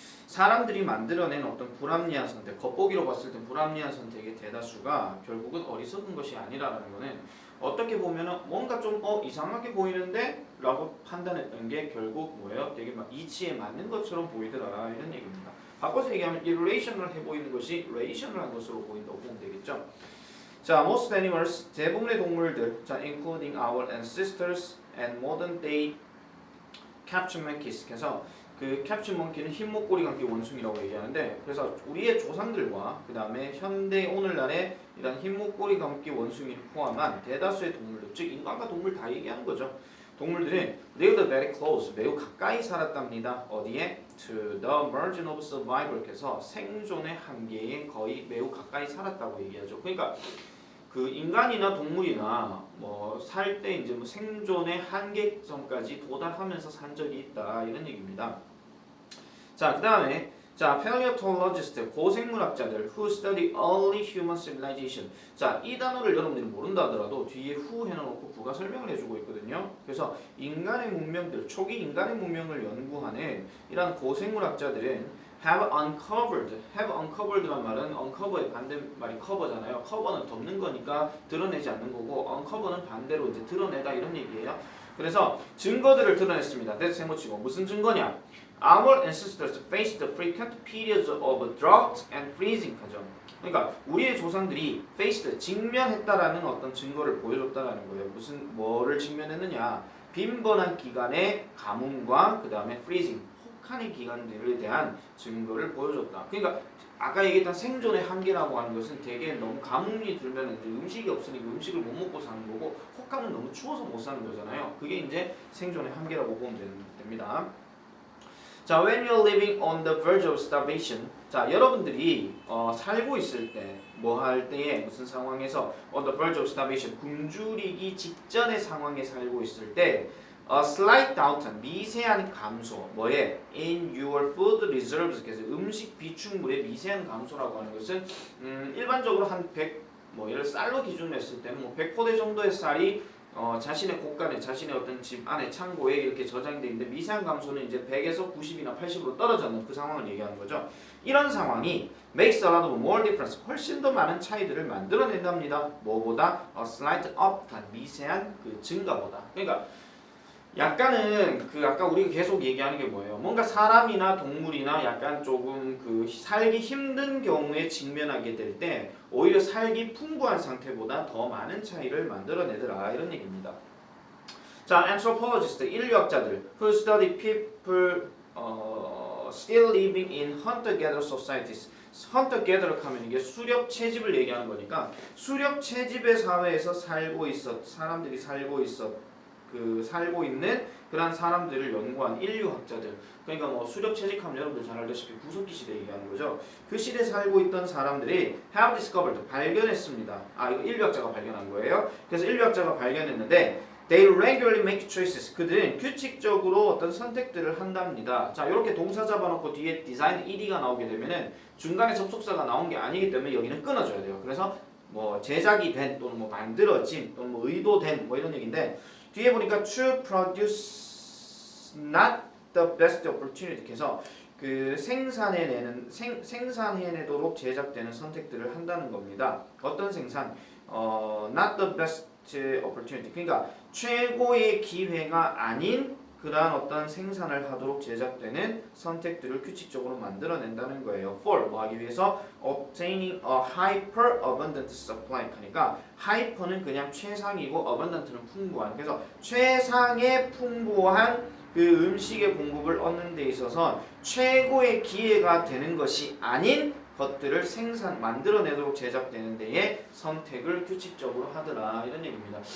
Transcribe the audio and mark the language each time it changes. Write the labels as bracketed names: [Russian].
[Korean] 사람들이 만들어낸 어떤 불합리한 선택, 겉보기로 봤을 때 불합리한 선택의 대다수가 결국은 어리석은 것이 아니라는 거는 어떻게 보면은 뭔가 좀 이상하게 보이는데 라고 판단했던 게 결국 뭐예요? 되게 막 이치에 맞는 것처럼 보이더라 이런 얘기입니다. 바꿔서 얘기하면 irrational 해 보이는 것이 rational한 것으로 보인다고 보면 되겠죠. [English] 자, most animals [Korean] 대부분의 동물들, [English] 자, including our ancestors and modern day capture monkeys. [Korean] 그래서 그 캡슐 몽키는 흰 목걸이 감기 원숭이라고 얘기하는데, 그래서 우리의 조상들과 그 다음에 현대 오늘날의 이런 흰 목걸이 감기 원숭이를 포함한 대다수의 동물들, 즉 인간과 동물 다 얘기하는 거죠. 동물들은 [English] they were very close, [Korean] 매우 가까이 살았답니다. 어디에? [English] To the margin of survival. [Korean] 그래서 생존의 한계에 거의 매우 가까이 살았다고 얘기하죠. 그러니까 그 인간이나 동물이나 뭐 살 때 이제 뭐 생존의 한계점까지 도달하면서 산 적이 있다 이런 얘기입니다. [English] 자, 그 다음에 자, paleontologists, [Korean] 고생물학자들 [English] who study early human civilization. [Korean] 자, 이 단어를 여러분들이 모른다 하더라도 뒤에 who 해놓고 부가 설명을 해주고 있거든요. 그래서 인간의 문명들, 초기 인간의 문명을 연구하는 이런 고생물학자들은 [English] have uncovered [Korean] 란 말은 uncover의 반대말이 cover잖아요. cover는 덮는 거니까 드러내지 않는 거고 uncover는 반대로 이제 드러내다 이런 얘기예요. 그래서 증거들을 드러냈습니다. that's 해놓치고 무슨 증거냐? [English] Our ancestors faced frequent periods of drought and freezing 하죠. [Korean] 그러니까 우리의 조상들이 faced 직면했다라는 어떤 증거를 보여줬다라는 거예요. 무슨 뭐를 직면했느냐? 빈번한 기간의 가뭄과 그 다음에 freezing 혹한의 기간들에 대한 증거를 보여줬다. 그러니까 아까 얘기했던 생존의 한계라고 하는 것은 되게 너무 가뭄이 들면 이제 음식이 없으니까 음식을 못 먹고 사는 거고, 혹한은 너무 추워서 못 사는 거잖아요. 그게 이제 생존의 한계라고 보면 됩니다. [English] 자, when you're living on the verge of starvation. [Korean] 자, 여러분들이 살고 있을 때, 뭐 할 때에 무슨 상황에서 [English] on the verge of starvation, [Korean] 굶주리기 직전의 상황에 살고 있을 때 [English] a slight downturn, [Korean] 미세한 감소, 뭐에? [English] in your food reserves, [Korean] 그래서 음식 비축물의 미세한 감소라고 하는 것은 일반적으로 한 100, 뭐 예를 쌀로 기준으로 했을 때는 뭐 100포대 정도의 쌀이 자신의 곳간에, 자신의 어떤 집 안에 창고에 이렇게 저장되어 있는데 미세한 감소는 이제 100에서 90이나 80으로 떨어졌는 그 상황을 얘기하는 거죠. 이런 상황이 [English] makes a lot of more difference, [Korean] 훨씬 더 많은 차이들을 만들어낸답니다. 뭐보다? [English] a slight upturn, [Korean] 미세한 그 증가보다. 그러니까 약간은 그 아까 우리가 계속 얘기하는 게 뭐예요? 뭔가 사람이나 동물이나 약간 조금 그 살기 힘든 경우에 직면하게 될 때 오히려 살기 풍부한 상태보다 더 많은 차이를 만들어내더라 이런 얘기입니다. [English] 자, anthropologists, [Korean] 인류학자들 [English] who study people still living in hunter-gatherer societies. [Korean] hunter-gatherer 하면 이게 수렵 채집을 얘기하는 거니까 수렵 채집의 사회에서 살고 있었 사람들이 살고 있었 그 살고 있는 그런 사람들을 연구한 인류학자들, 그러니까 뭐 수렵 채집하면 여러분들 잘 알다시피 구석기 시대 얘기하는 거죠. 그 시대에 살고 있던 사람들이 [English] have discovered [Korean] 발견했습니다. 아, 이거 인류학자가 발견한 거예요. 그래서 인류학자가 발견했는데 [English] they regularly make choices. [Korean] 그들은 규칙적으로 어떤 선택들을 한답니다. 자, 이렇게 동사 잡아놓고 뒤에 design ed가 나오게 되면은 중간에 접속사가 나온 게 아니기 때문에 여기는 끊어줘야 돼요. 그래서 뭐 제작이 된 또는 뭐 만들어진 또는 뭐 의도된 뭐 이런 얘기인데 뒤에 보니까 [English] to produce not the best opportunity. [Korean] 그래서 그 생산해내도록 제작되는 선택들을 한다는 겁니다. 어떤 생산? [English] not the best opportunity. [Korean] 그러니까 최고의 기회가 아닌 그러한 어떤 생산을 하도록 제작되는 선택들을 규칙적으로 만들어낸다는 거예요. [English] For [Korean] 뭐 하기 위해서 [English] obtaining a hyper abundant supply. [Korean] 그러니까 hyper는 그냥 최상이고 abundant는 풍부한. 그래서 최상의 풍부한 그 음식의 공급을 얻는 데 있어서 최고의 기회가 되는 것이 아닌 것들을 만들어내도록 제작되는 데에 선택을 규칙적으로 하더라, 이런 얘기입니다.